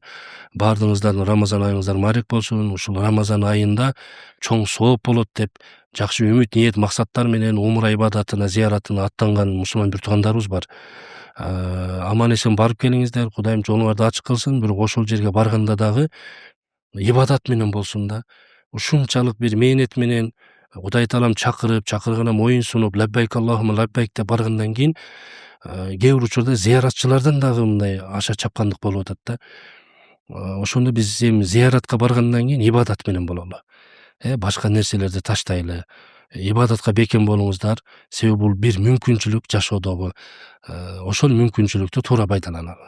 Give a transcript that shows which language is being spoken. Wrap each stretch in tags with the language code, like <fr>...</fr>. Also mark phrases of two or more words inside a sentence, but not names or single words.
<ky>Бардыгыңыздардын Рамазан айыңыздар мубарак болсун. Ушул Рамазан айында чоң сооп болот деп жакшы үмүт, ниет, максаттар менен умура ибадатына, зыяратына аттанган мусулман бир туугандарыбыз бар. Аман эсен барып келиңиздер, Кудайым жолуңарды ачык кылсын. Бирок ошол жерге барганда дагы ибадат менен болсун да. Ушунчалык бир мээнет менен Кудай таалам чакыргана моюн сунуп,</ky> <ar>لبيك اللهم لبيك</ar> <ky>деп баргандан кийин кээ бир учурда зыяратчылардан дагы мындай аша чапкандык болуп атат да. Ошондо биз эми зыяратка баргандан кийин ибадат менен бололу. Башка нерселерди таштайлы. ибадатка бекем болуңуздар. Себеби бул бир мүмкүнчүлүк жашоодогу. Ошол мүмкүнчүлүктү туура пайдаланалы.</ky>